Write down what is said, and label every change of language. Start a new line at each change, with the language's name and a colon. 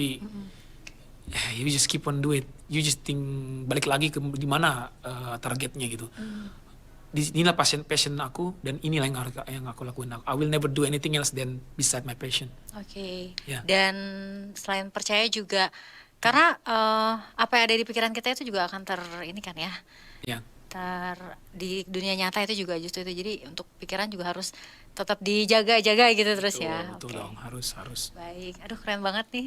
Indonesian: Tapi
English: you just keep on do it. You just think
Indonesian: balik lagi ke di mana targetnya gitu. Inilah passion aku dan inilah yang aku lakuin.
English: I will never do anything else than beside my passion. Oke. Ya.
Indonesian: Dan selain percaya juga karena apa yang ada di pikiran kita itu juga akan ini kan ya. Ya, Di dunia nyata itu juga justru itu. Jadi untuk pikiran juga harus tetap dijaga-jaga gitu terus betul, ya. betul Oke. dong, harus. Baik. Aduh keren banget nih.